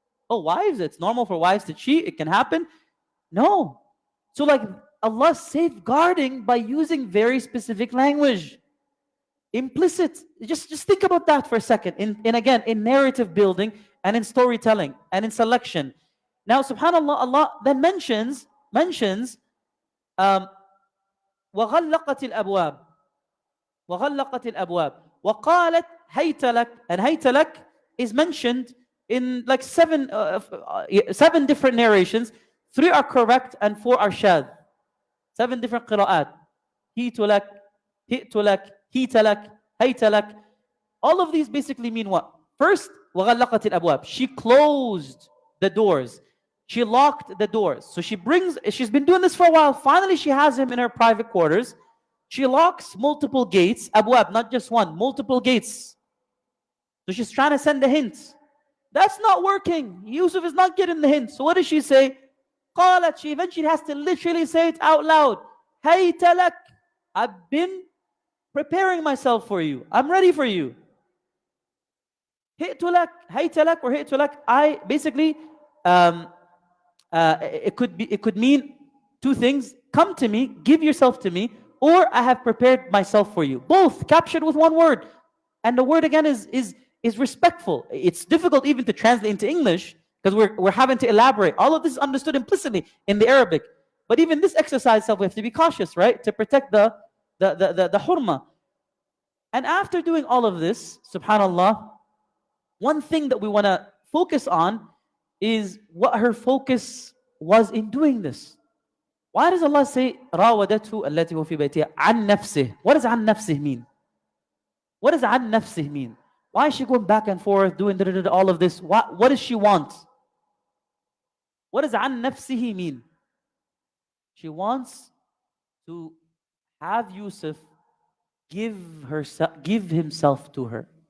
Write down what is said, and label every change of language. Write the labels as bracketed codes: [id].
[en] Oh, wives, it's normal for wives to cheat, it can happen. No. So Allah safeguarding by using very specific language. Implicit. Just think about that for a second. In narrative building and in storytelling and in selection. Now, subhanAllah, Allah then mentions [ar] وَغَلَّقَتِ الْأَبْوَابِ وَغَلَّقَتِ الْأَبْوَابِ وَقَالَتْ هَيْتَ لَكَ. [en] And [ar] هَيْتَ لَكَ [en] is mentioned in seven different narrations. 3 are correct and 4 are shadh. 7 different qira'at. [ar] هِيتُ لَكَ, هِئْتُ لَكَ, هِيتَ لَكَ, هَيْتَ لَكَ. [en] All of these basically mean what? First, [ar] وَغَلَّقَتِ الْأَبْوَابِ. [en] She closed the doors. She locked the doors. So she's been doing this for a while. Finally, she has him in her private quarters. She locks multiple gates. Abwab, not just one, multiple gates. So she's trying to send a hint. That's not working. Yusuf is not getting the hint. So what does she say? [ar] قالت. [en] She eventually has to literally say it out loud. [ar] هَيْتَ لَكَ. [en] I've been preparing myself for you. I'm ready for you. [ar] هِئْتُ لَكَ, هَيْتَ لَكَ or هِئْتُ لَكَ. [en] I basically, it could mean 2 things. Come to me, give yourself to me, or I have prepared myself for you. Both captured with one word. And the word again is respectful. It's difficult even to translate into English because we're having to elaborate. All of this is understood implicitly in the Arabic. But even this exercise itself, we have to be cautious, right? To protect the hurma. And after doing all of this, subhanAllah, one thing that we want to focus on is what her focus was in doing this. Why does Allah say [ar] راودته التي هو في بيتها عن نفسه? [en] What does [ar] عن نفسه [en] mean? What does عن نفسه mean? Why is she going back and forth doing all of this? What does she want? What does [ar] عن نفسه [en] mean? She wants to have Yusuf give himself to her.